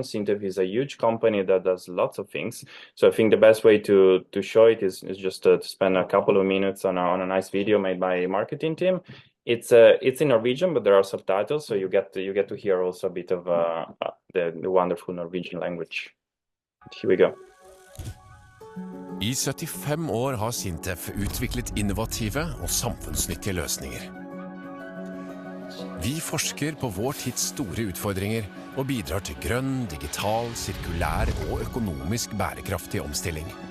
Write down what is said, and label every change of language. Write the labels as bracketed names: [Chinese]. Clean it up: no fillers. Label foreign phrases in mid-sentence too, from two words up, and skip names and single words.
[English] SINTEF is a huge company that does lots of things. So I think the best way to show it is just to spend a couple of minutes on a nice video made by marketing team. It's in Norwegian, but there are subtitles, so you get to hear also a bit of the wonderful Norwegian language. Here we go. [Norwegian] I 75 år har SINTEF utviklet innovative og samfunnsnyttige løsninger. Vi forsker på vår tids store utfordringer og bidrar til grønn, digital, sirkulær og økonomisk bærekraftig omstilling.